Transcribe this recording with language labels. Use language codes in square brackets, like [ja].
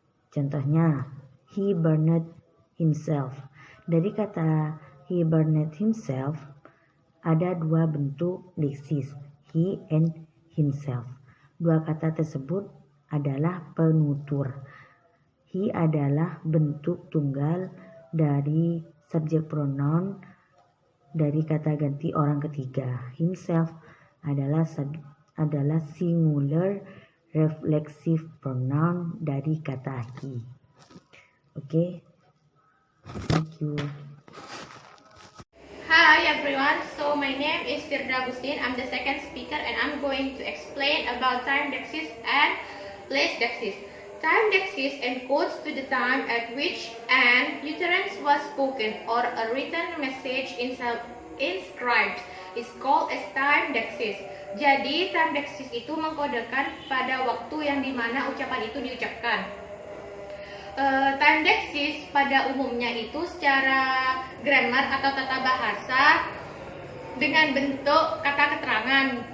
[id] Contohnya, [en] he burned himself. [id] Dari kata [en] he burned himself [id] ada 2 bentuk Dexis, [en] he and himself. [id] 2 kata tersebut adalah penutur. He adalah bentuk tunggal dari subject pronoun dari kata ganti orang ketiga. [en] Himself [id] adalah [en] singular reflexive pronoun [id] dari kata [en] he. Okay, thank you. Hi everyone, so my name is Firda Agustin. I'm the second speaker and I'm going to explain about time Dexis and place Dexis. Time Dexis encodes to the time at which an utterance was spoken or a written message inscribed is called as time Dexis. [id] Jadi, time Dexis itu mengkodekan pada waktu yang dimana ucapan itu diucapkan. Time Dexis pada umumnya itu secara grammar atau tata bahasa dengan bentuk kata keterangan.